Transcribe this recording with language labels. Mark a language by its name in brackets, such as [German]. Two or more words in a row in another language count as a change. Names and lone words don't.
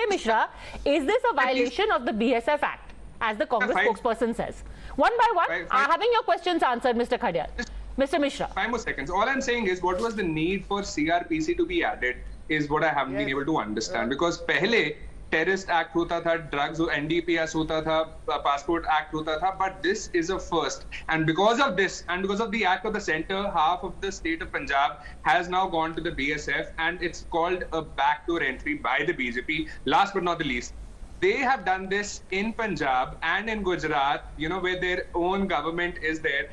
[English] Mishra, is this a violation of the BSF Act, as the Congress spokesperson says? One by one, having your questions answered, Mr. Khadiar. Mr. Mishra. 5 more seconds. All I'm saying is, what was the need for CRPC to be added is what I haven't been able to understand. [Hindi] Because pehle [English] terrorist act [Hindi] होता था, drugs NDPS होता था, [English] passport act [Hindi] होता था, [English] but this is a first. And because of this, and because of the act of the center, half of the state of Punjab has now gone to the BSF, and it's called a backdoor entry by the BJP. Last but not the least, they have done this in Punjab and in Gujarat, where their own government is there.